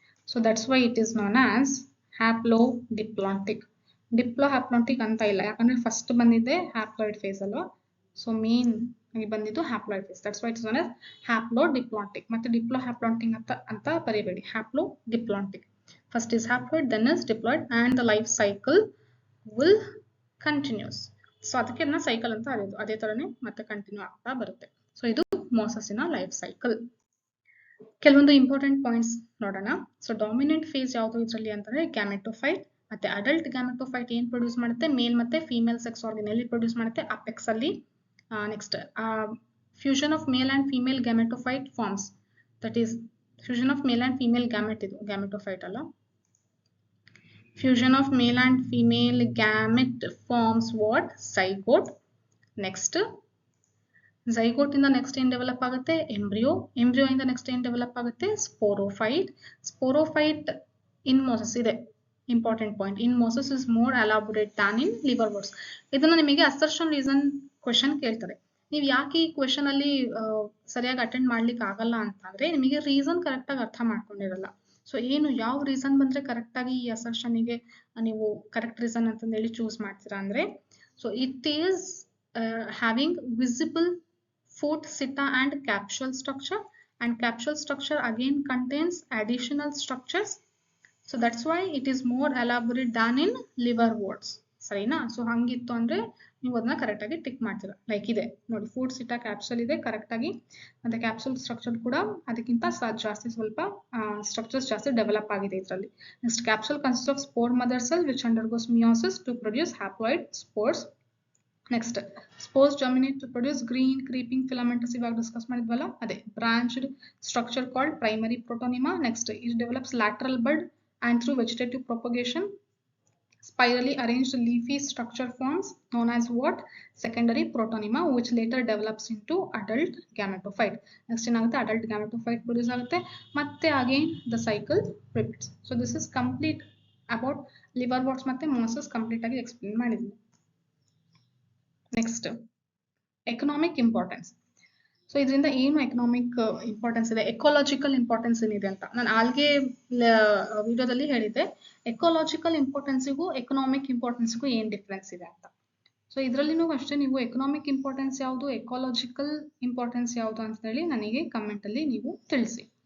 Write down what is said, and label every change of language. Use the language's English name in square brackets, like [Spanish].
[English] So that's why it is known as haplodiplontic. [Kannada] ಡಿಪ್ಲೋಹ್ಯಾಪ್ಲಾಂಟಿಕ್ ಅಂತ ಇಲ್ಲ, ಯಾಕಂದ್ರೆ ಫಸ್ಟ್ ಬಂದಿದ್ದೆ ಹ್ಯಾಪ್ಲಾಯ್ಡ್ ಫೇಸ್ ಅಲ್ವಾ. ಸೊ ಮೇನ್ ಆಗಿ ಬಂದಿದ್ದು haploid face. [English] That's why it is known as haplodiplontic. [Kannada] ಮತ್ತೆ ಡಿಪ್ಲೋಹ್ಯಾಪ್ಲಾಂಟಿಕ್ ಅಂತ ಬರೀಬೇಡಿ, ಹ್ಯಾಪ್ಲೋಡಿಪ್ಲಾಂಟಿಕ್. [English] First is haploid, then is diploid, and the life cycle will continues. [Kannada] So ಅದಕ್ಕೆ ಅದನ್ನ ಸೈಕಲ್ ಅಂತ ಅರಿಯೋದು, ಅದೇ ತರನೇ ಮತ್ತೆ ಕಂಟಿನ್ಯೂ ಆಗ್ತಾ ಬರುತ್ತೆ. ಸೊ ಇದು ಮೋಸಸಿನ ಲೈಫ್ ಸೈಕಲ್. ಕೆಲವೊಂದು ಇಂಪಾರ್ಟೆಂಟ್ ಪಾಯಿಂಟ್ಸ್ ನೋಡೋಣ. ಸೊ ಡಾಮಿನೆಂಟ್ ಫೇಸ್ ಯಾವುದು ಇದರಲ್ಲಿ ಅಂತಂದ್ರೆ ಗ್ಯಾಮೆಟೋಫೈಟ್. ಮತ್ತೆ ಅಡಲ್ಟ್ ಗ್ಯಾಮೆಟೋಫೈಟ್ ಏನ್ ಪ್ರೊಡ್ಯೂಸ್ ಮಾಡುತ್ತೆ, ಮೇಲ್ ಮತ್ತೆ ಫೀಮೇಲ್ ಸೆಕ್ಸ್ ಆರ್ಗನ್ ಎಲ್ಲಿ ಪ್ರೊಡ್ಯೂಸ್ ಮಾಡುತ್ತೆ, ಅಪೆಕ್ಸ್ ಅಲ್ಲಿ. [English] next fusion of male and female gametophyte forms, that is fusion of male and female gamete, [Kannada] ಇದು ಗ್ಯಾಮೆಟೋಫೈಟ್ ಅಲ್ಲ. [English] Fusion of male and female gamete forms what? Zygote. [Kannada] Next, zygote ಇಂದ next ಏನ್ develop ಆಗುತ್ತೆ, embryo. Embryo ಇಂದ next ಏನ್ develop ಆಗುತ್ತೆ, sporophyte. Sporophyte ಇನ್ Moses ಇದೆ, important point. [English] In mosses is more elaborate than in liverworts. [Kannada] ಇದನ್ನ ನಿಮಗೆ ಅಸರ್ಷನ್ ರೀಸನ್ ಕ್ವೆಶನ್ ಕೇಳ್ತಾರೆ. ನೀವು ಯಾಕೆ ಈ ಕ್ವೆಶನ್ ಅಲ್ಲಿ ಸರಿಯಾಗಿ ಅಟೆಂಡ್ ಮಾಡ್ಲಿಕ್ಕೆ ಆಗಲ್ಲ ಅಂತಂದ್ರೆ ನಿಮಗೆ ರೀಸನ್ ಕರೆಕ್ಟ್ ಆಗಿ ಅರ್ಥ ಮಾಡ್ಕೊಂಡಿರಲ್ಲ. ಸೊ ಏನು ಯಾವ ರೀಸನ್ ಬಂದ್ರೆ ಕರೆಕ್ಟ್ ಆಗಿ ಈ ಅಸರ್ಷನ್ಗೆ ನೀವು ಕರೆಕ್ಟ್ ರೀಸನ್ ಅಂತಂದು ಹೇಳಿ ಚೂಸ್ ಮಾಡ್ತೀರಾ ಅಂದ್ರೆ, [English] So it is having visible foot, seta and capsule structure, and capsule structure again contains additional structures. So that's why it is more elaborate than in liverworts. [Kannada] ಸರಿನಾ? So ಹಂಗಿತ್ತು ಅಂದ್ರೆ ನೀವು ಅದನ್ನ correct ಆಗಿ tick ಮಾಡ್ತೀರಾ. Like ಇದೆ ನೋಡಿ, food ಸಿಟಾ capsule ಇದೆ correct ಆಗಿ, ಮತ್ತೆ ಕ್ಯಾಪ್ಸೂಲ್ ಸ್ಟ್ರಕ್ಚರ್ ಕೂಡ ಅದಕ್ಕಿಂತ ಜಾಸ್ತಿ ಸ್ವಲ್ಪ ಸ್ಟ್ರಕ್ಚರ್ಸ್ ಜಾಸ್ತಿ ಡೆವಲಪ್ ಆಗಿದೆ ಇದರಲ್ಲಿ. [English] Next, capsule consist of spore mother cell which undergoes meiosis to produce haploid spores. Next, spores germinate to produce green creeping filamentous, [Kannada] ಇವಾಗ ಡಿಸ್ಕಸ್ ಮಾಡಿದ್ವಲ್ಲ [English] ಅದೇ branched structure called primary protonema. Next, it develops lateral bud and through vegetative propagation spirally arranged leafy structure forms known as what? Secondary protonema, which later develops into adult gametophyte. [Kannada] Next ಏನಾಗುತ್ತೆ, adult gametophyte produce ಆಗುತ್ತೆ, ಮತ್ತೆ [English] again the cycle repeats. So this is complete about liverworts ಮತ್ತೆ mosses complete ಆಗಿ explain ಮಾಡಿದ್ವಿ. Next, economic importance. [Kannada] So ಇದರಿಂದ ಏನು economic importance ಇದೆ, ecological importance ಏನಿದೆ ಅಂತ ನಾನು ಆಲ್ಗೆ ವಿಡಿಯೋದಲ್ಲಿ ಹೇಳಿದ್ದೆ. ಎಕೋಲಾಜಿಕಲ್ ಇಂಪಾರ್ಟೆನ್ಸಿಗೂ ಎಕನಾಮಿಕ್ ಇಂಪಾರ್ಟೆನ್ಸ್ಗೂ ಏನ್ ಡಿಫ್ರೆನ್ಸ್ ಇದೆ ಅಂತ. ಸೊ ಇದರಲ್ಲಿನೂ ಅಷ್ಟೇ, ನೀವು ಎಕನಾಮಿಕ್ ಇಂಪಾರ್ಟೆನ್ಸ್ ಯಾವುದು, ಎಕೋಲಾಜಿಕಲ್ ಇಂಪಾರ್ಟೆನ್ಸ್ ಯಾವುದು ಅಂತ ಹೇಳಿ ನನಗೆ ಕಮೆಂಟ್ ಅಲ್ಲಿ ನೀವು ತಿಳಿಸಿ.